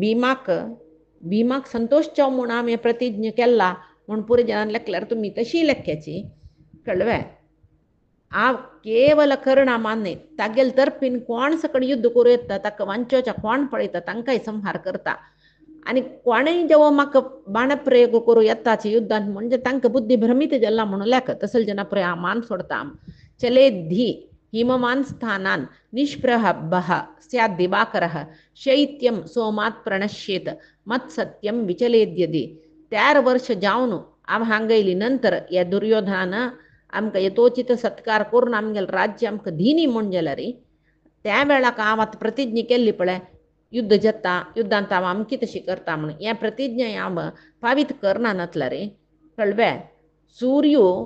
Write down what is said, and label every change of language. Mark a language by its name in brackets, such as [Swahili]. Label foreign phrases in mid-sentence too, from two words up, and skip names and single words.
[Konkani] भीमाक संतोष जाव म्हूण हांवें प्रतिज्ञा केला म्हूण पुरे जनान लेखल्यार तुमी तशी लेख्याची कळ्ळें हांव केवल कर्णा मान्य तागेल तर्फीन कोण सकड युद्ध करूं येता ताका वांचोवच्या कोण पळयता तांकांय संहार करता आनी कोणय जेवो म्हाका बाणप्रयोग करूं येताचे युद्धांत म्हणजे तांकां बुद्धी भ्रमित जाला म्हणून लेख तसल जना पुरे हांव मान सोडता [Sanskrit] चलेद्धि हिममान स्थानान निष्प्रभः स्यात् दिवाकरः शैत्यं सोमात् प्रणश्येत मत्सत्यं विचलेद्यदि [Konkani] 4 वर्ष जावन हांव हांगयली नंतर या दुर्योधनान आमकां यथोचित सत्कार करून आमगेलें राज्य आमकां दिनी म्हूण जाल्यार त्या वेळाक हांव आतां प्रतिज्ञा केल्ली पळय युद्ध जाता युद्धांत हांव अमकी तशी करता म्हणून ह्या प्रतिज्ञा हांव पावीत करना नातल्यार कळ्ळें सूर्यो